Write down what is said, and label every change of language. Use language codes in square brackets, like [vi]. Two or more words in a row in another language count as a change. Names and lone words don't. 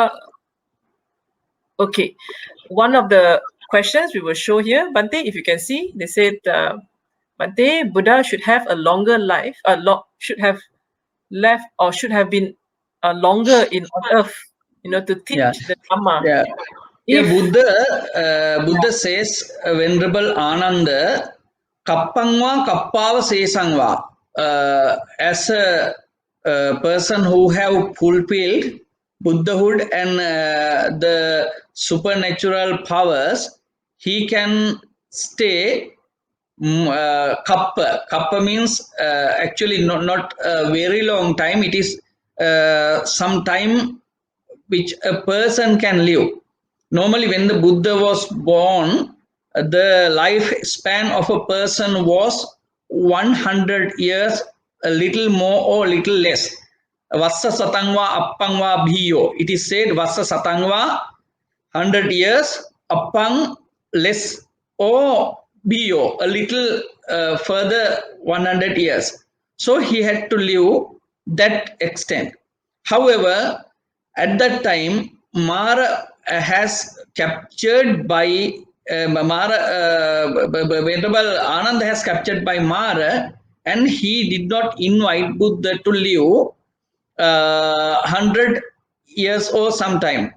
[en] Okay, one of the questions we will show here, Bhante, if you can see, they said, Bhante, Buddha should have a longer life, should have left or should have been longer on earth, to teach Yeah. the Dhamma. Yeah. Yeah, If Buddha says, Venerable Ananda, [pi] kappangwa kappawa sesangwa. [en] As a person who have fulfilled Buddhahood and the supernatural powers, he can stay kappa. Kappa means actually not a very long time. It is some time which a person can live. Normally, when the Buddha was born, the lifespan of a person was 100 years, a little more or little less. [pi] Vassa satangva appangva bhiyo. [en] It is said [pi] Vassa satangva [en] 100 years, appang less or bhiyo, a little further 100 years. So he had to live that extent. However, at that time, Mara has captured by Venerable Ananda has captured by Mara, and he did not invite Buddha to live 100 years or sometime.